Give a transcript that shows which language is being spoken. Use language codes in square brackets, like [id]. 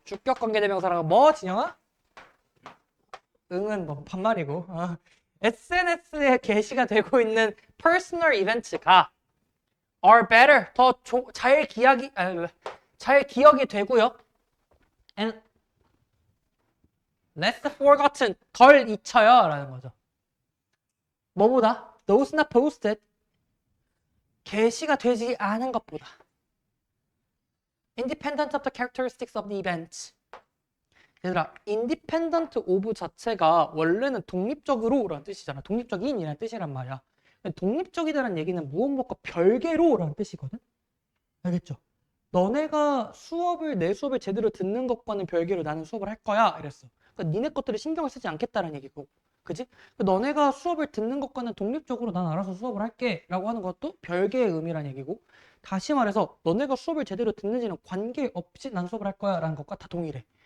[ko] 주격 관계대명사랑 뭐 진영아? 응은 뭐 반말이고 SNS에 게시가 되고 있는 personal event가 [en] are better [ko] 잘 기억이 되고요. [en] and less forgotten [ko] 덜 잊혀요 라는 거죠. 뭐보다? [en] those not posted [ko] 게시가 되지 않은 것보다 [en] independent of the characteristics of the event 얘들아 independent of [ko] 자체가 원래는 독립적으로 라는 뜻이잖아. 독립적인 이라는 뜻이란 말이야. 독립적이다라는 얘기는 무엇과 별개로 라는 뜻이거든. 알겠죠? 너네가 내 수업을 제대로 듣는 것과는 별개로 나는 수업을 할 거야 이랬어. 그러니까 니네 것들을 신경을 쓰지 않겠다라는 얘기고, 그지? 너네가 수업을 듣는 것과는 독립적으로 난 알아서 수업을 할게 라고 하는 것도 별개의 의미란 얘기고, 다시 말해서 너네가 수업을 제대로 듣는지는 관계없이 난 수업을 할 거야 라는 것과 다 동일해.